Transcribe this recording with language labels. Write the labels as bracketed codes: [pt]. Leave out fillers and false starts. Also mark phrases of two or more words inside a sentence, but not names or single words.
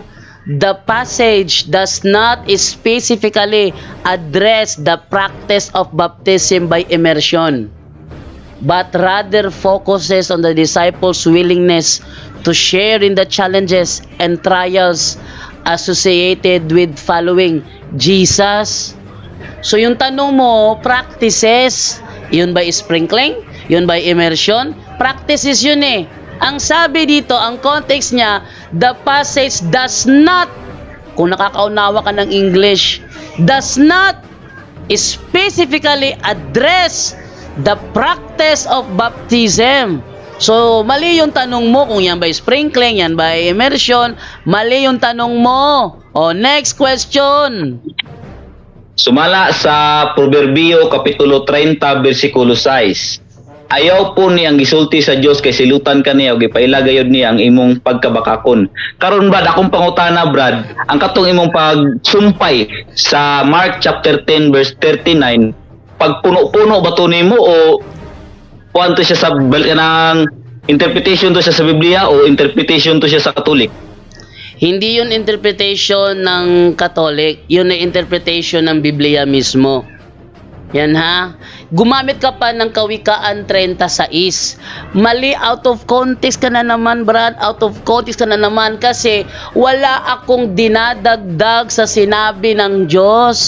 [en] The passage does not specifically address the practice of baptism by immersion, but rather focuses on the disciples' willingness to share in the challenges and trials associated with following Jesus. [tl] So yung tanong mo, practices, yun ba sprinkling? Yun ba immersion? Practices yun eh. Ang sabi dito, ang context niya, [en] the passage does not, [tl] kung nakakaunawa ka ng English, [en] does not specifically address the practice of baptism. [tl] So, mali yung tanong mo kung yan ba sprinkling, yan ba immersion, mali yung tanong mo. O, [en] next question. [ceb] Sumala sa Proverbio Kapitulo 30, versikulo 6. Ayaw po niyang gisulti sa Dios kay silutan kaniya ug gipaila gayud niya ang imong pagkabakakon. Karon ba akong pangutana Brad, ang katong imong pagsumpay sa Mark chapter 10 verse 39, pagpuno-puno ba to nimo o kuanto siya sa kanang interpretation to siya sa Biblia o interpretation to siya sa Katolik? [tl] Hindi yun interpretation ng Catholic, yun ay interpretation ng Biblia mismo. Yan ha. Gumamit ka pa ng Kawikaan 36. Mali, [en] out of context [tl] ka na naman, Brad. [en] Out of context [tl] ka na naman kasi wala akong dinadagdag sa sinabi ng Diyos.